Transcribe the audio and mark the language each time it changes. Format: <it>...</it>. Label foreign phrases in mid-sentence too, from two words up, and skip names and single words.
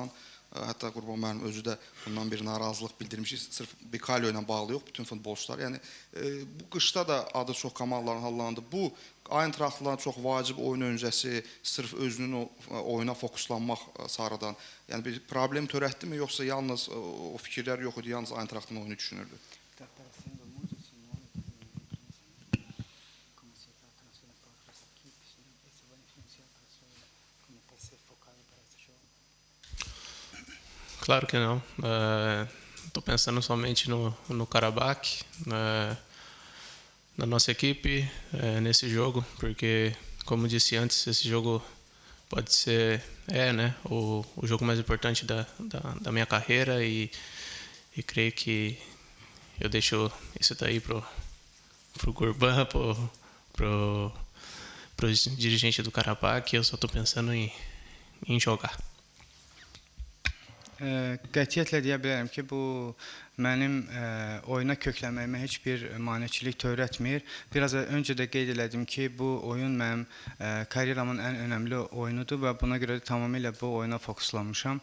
<az>Hətta Qurban müəllim özü də bundan bir narazılıq bildirmiş ki, sırf Bicalio ilə bağlı yox, bütün futbolçular. Yəni bu qışda da adı çox komandaların hallandı. Bu Eintrachtla çox vacib oyun öncəsi sırf özünün oyuna fokuslanmaq sarıdan, yəni bir problem törətdimi, yoxsa yalnız o fikirlər yox idi, yalnız Eintrachtın oyunu düşünürdü?</az> <pt>Claro que não. Estou pensando somente no Karabakh, na nossa equipe, nesse jogo, porque, como disse antes, esse jogo pode ser, né, o jogo mais importante da minha carreira e creio que eu deixo isso daí pro Gurban, pro dirigente do Karabakh, eu só estou pensando em jogar.</pt> <az>Qətiyyətlə deyə bilərəm ki, bu mənim oyuna köklənməyimə heç bir maneçilik törətmir. Biraz öncə də qeyd elədim ki, bu oyun mənim karyeramın ən önəmli oyunudur və buna görə də tamamilə bu oyuna fokuslanmışam.</az>